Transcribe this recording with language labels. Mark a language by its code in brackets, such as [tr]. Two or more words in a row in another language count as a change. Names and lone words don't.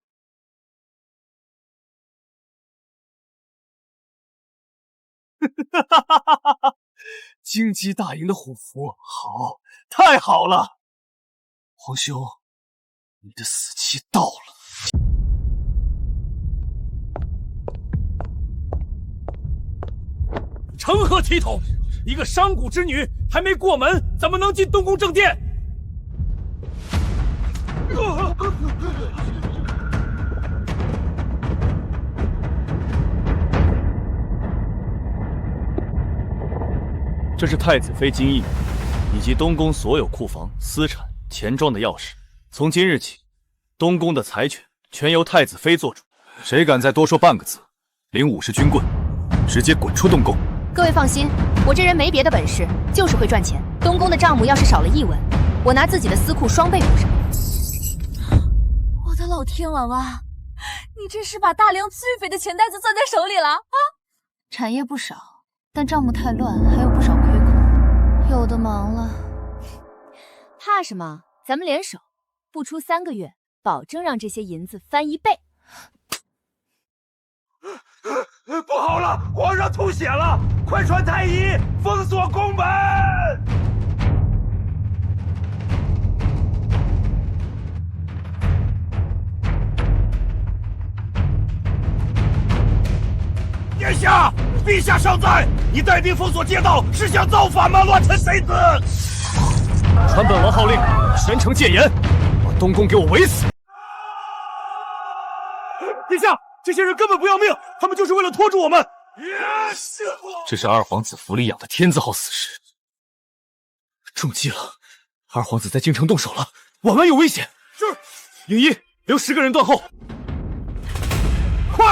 [zh] 京畿大營的虎符，好，太好了！皇兄，你的死期到了。成何體統！一個商賈之女還沒過門，怎麼能進東宮正殿？這是太子妃金翼，以及東宮所有庫房、私產、錢莊的鑰匙。從今日起，東宮的財權全由太子妃做主。誰敢再多說半個字，領50軍棍，直接滾出東宮。各位放心，我这人没別的本事，就是會賺錢。東宮的賬目要是少了1文，我拿自己的私庫雙倍補上。我的老天婉婉，你這是把大梁最肥的錢袋子攥在手裡了啊！產業不少，但賬目太亂，還有不少虧空，有的忙了。怕什麼？咱們聯手，不出3個月，保證讓這些銀子翻1倍。不好了，皇上吐血了！快傳太醫封鎖宮門！殿下，陛下尚在，你帶兵封鎖街道，是想造反嗎？亂臣賊子！傳本王號令，全城戒嚴，把東宮給我圍死！殿下，這些人根本不要命，他們就是為了拖住我們。這是二皇子府裡養的天字號死屍，中計了！二皇子在京城動手了，婉婉有危險。是，影一留10個人斷後，快！